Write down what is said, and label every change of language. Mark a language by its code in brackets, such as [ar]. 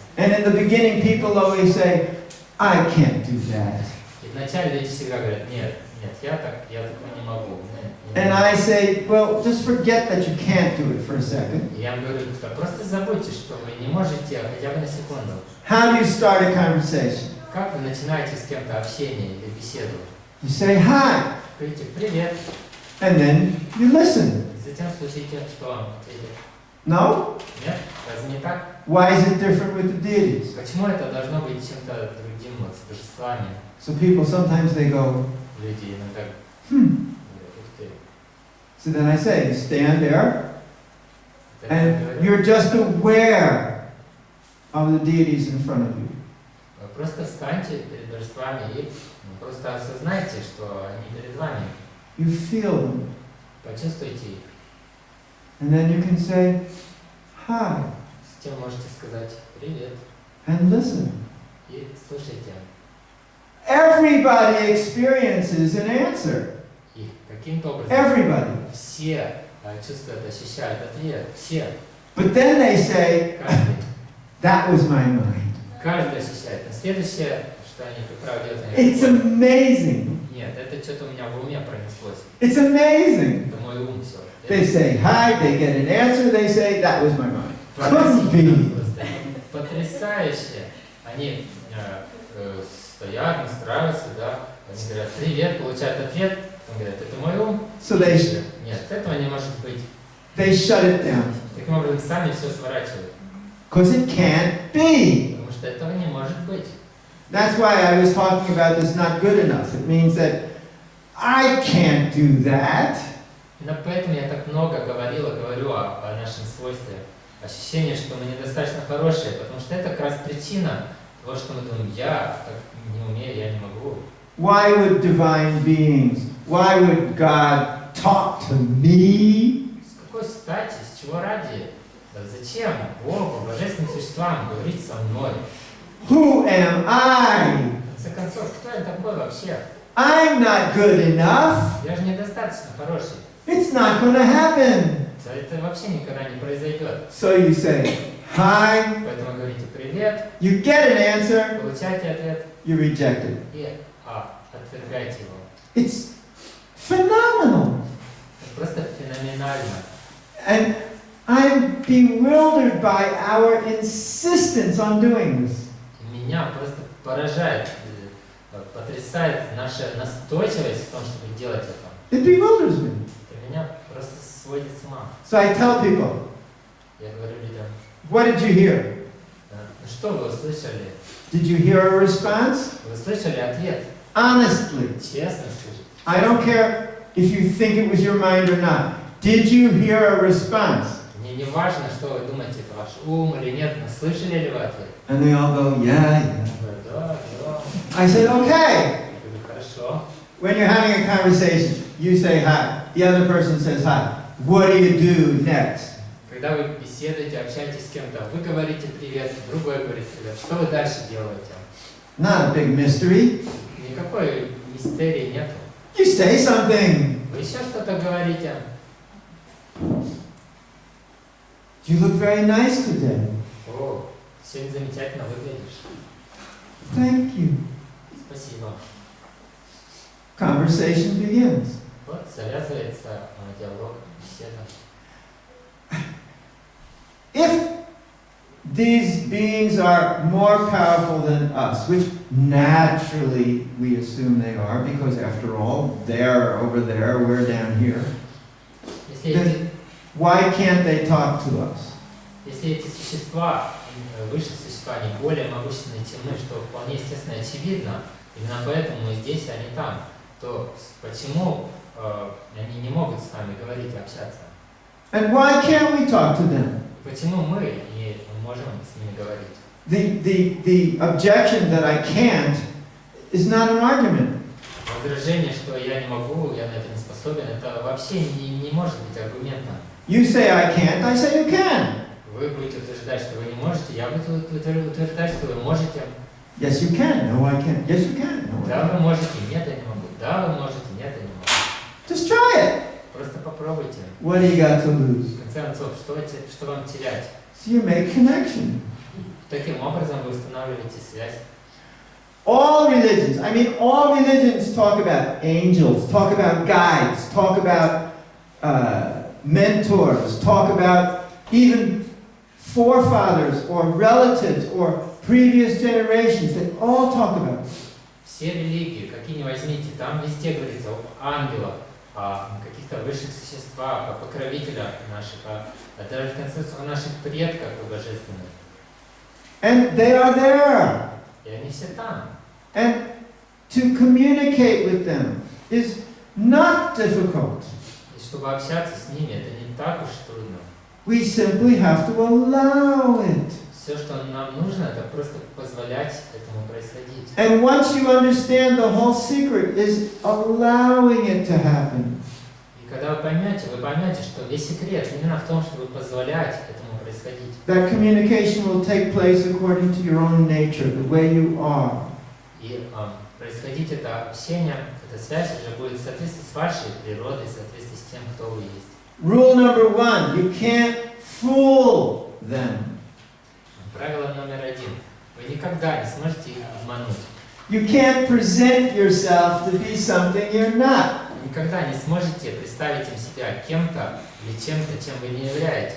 [en] And in the beginning, people always say, I can't do that. [ru] И вначале люди всегда говорят, нет, я такого не могу. [en] And I say, well, just forget that you can't do it for a second. [ru] И я им говорю, да просто забудьте, что вы не можете, хотя бы на секунду. [en] How do you start a conversation? [ru] Как вы начинаете с кем-то общение или беседу? [en] You say hi, [ru] Говорите «привет», [en] and then you listen. [ru] и затем слушайте, что вам ответят. [en] No? [ru] Нет? Разве не так? [en] Why is it different with the deities? [ru] Почему это должно быть чем-то другим, вот, с божествами? [en] So people, sometimes they go, [ru] Люди иногда [en] hmm. [ru] говорят, ух ты. [en] So then I say, stand there, [ru] Это я [en] and [ru] говорю. [en] you're just aware of the deities in front of you. [ru] Вы просто встаньте перед божествами и просто осознайте, что они перед вами. [en] You feel them. [ru] Почувствуйте их. [en] And then you can say, hi, [ru] Затем можете сказать «привет» [en] and listen. [ru] и слушайте. [en] Everybody experiences an answer. [ru] И каким-то образом [en] Everybody. [ru] все чувствуют, ощущают ответ. Все. [en] But then they say, [ru] Каждый. [en] that was my mind. [ru] Каждый ощущает. Но следующее, что они, как правило, делают, они [en] It's [ru] говорят, [en] amazing. [ru] нет, это что-то у меня в уме пронеслось. [en] It's amazing. [ru] Это мой ум все. [en] They say hi, they get an answer, they say, that was my mind. Couldn't be. [ru] Потрясающе. Они стоят, настраиваются, да. Они говорят «привет», получают ответ. Он говорит «это мой ум». [en] So they, [ru] Нет, этого не может быть. [en] they shut it down. [ru] Таким образом, сами все сворачивают. [en] Because it can't be. [ru] Потому что этого не может быть. [en] That's why I was talking about this not good enough. It means that I can't do that. [ru] Именно поэтому я так много говорю о нашем свойстве. Ощущение, что мы недостаточно хорошие, потому что это как раз причина того, что мы думаем, я так не умею, я не могу. [en] Why would divine beings, why would God talk to me? [ru] С какой стати, с чего ради, зачем Богу, божественным существам говорить со мной? [en] Who am I? [ru] В конце концов, кто я такой вообще? [en] I'm not good enough. [ru] Я же недостаточно хороший. [en] It's not going to happen. [ru] Это вообще никогда не произойдет. [en] So you say, hi, [ru] Поэтому говорите привет, [en] you get an answer, [ru] получайте ответ [en] you reject it. [ru] и отвергайте его. [en] It's phenomenal. [ru] Это просто феноменально. [en] And I'm bewildered by our insistence on doing this. [ru] Меня просто поражает, потрясает наша настойчивость в том, чтобы делать это. [en] It bewilders me. [ru] Это меня просто сводит с ума. [en] So I tell people, [ru] Я говорю людям, [en] what did you hear? [ru] ну что вы услышали? [en] Did you hear a response? [ru] Вы слышали ответ? [en] Honestly. [ru] Честно слышали? [en] I don't care if you think it was your mind or not. Did you hear a response? [ru] Мне не важно, что вы думаете, это ваш ум или нет, но слышали ли вы ответ? [en] And they all go, yeah, yeah. [ru] Я говорю, да, да. [en] I said, okay. [ru] Я говорю, хорошо. [en] When you're having a conversation, you say hi. The other person says hi. What do you do next? [ru] Когда вы беседуете, общаетесь с кем-то, вы говорите привет, другой говорит привет. Что вы дальше делаете? [en] Not a big mystery. [ru] Никакой мистерии нету. [en] You say something. [ru] Вы еще что-то говорите. [en] You look very nice today. [ru] О, сегодня замечательно выглядишь. [en] Thank you. [ru] Спасибо. [en] Conversation begins. [ru] Вот завязывается диалог, беседа. [en] If these beings are more powerful than us, which naturally we assume they are, because after all, they're over there, we're down here, then why can't they talk to us? [ru] Если эти существа, высшие существа, они более могущественны, чем мы, что вполне естественно и очевидно, именно поэтому мы здесь, а не там, то почему они не могут с нами говорить и общаться? [en] And why can't we talk to them? [ru] Почему мы не можем с ними говорить? [en] The objection that I can't is not an argument. [ru] Возражение, что я не могу, я на это не способен, это вообще не может быть аргументом. [en] You say I can't, I say you can. [ru] Вы будете утверждать, что вы не можете, я буду утверждать, что вы можете. [en] Yes, you can. No, I can't. Yes, you can. No, I [ru] Да, [en] can't. [ru] вы можете, нет, я не могу. Да, вы можете, нет, я не могу. [en] Just try it. [ru] Просто попробуйте. [en] What do you got to lose? [ru] В конце концов, что вам терять? [en] So you make connection. [ru] Таким образом вы устанавливаете связь. [en] All religions, I mean, all religions talk about angels, talk about guides, talk about mentors, talk about even forefathers or relatives or previous generations. They all talk about it. [ru] Все религии, какие ни возьмите, там везде говорится об ангелах, о каких-то высших существах, о покровителях наших, даже в конце концов о наших предках божественных. [en] And they are there. [ru] И они все там. [en] And to communicate with them is not difficult. [ru] И чтобы общаться с ними, это не так уж трудно. [en] We simply have to allow it. [ru] Все, что нам нужно, это просто позволять этому происходить. [en] And once you understand, the whole secret is allowing it to happen. [ru] И когда вы поймете, что весь секрет именно в том, чтобы позволять этому происходить. [en] That communication will take place according to your own nature, the way you are. [ru] И происходить это общение, эта связь уже будет в соответствии с вашей природой, в соответствии с тем, кто вы есть. [en] Rule number 1, you can't fool them. [ru] Правило номер 1. Вы никогда не сможете их обмануть. [en] You can't present yourself to be something you're not. [ru] Никогда не сможете представить им себя кем-то или чем-то, чем вы не являетесь.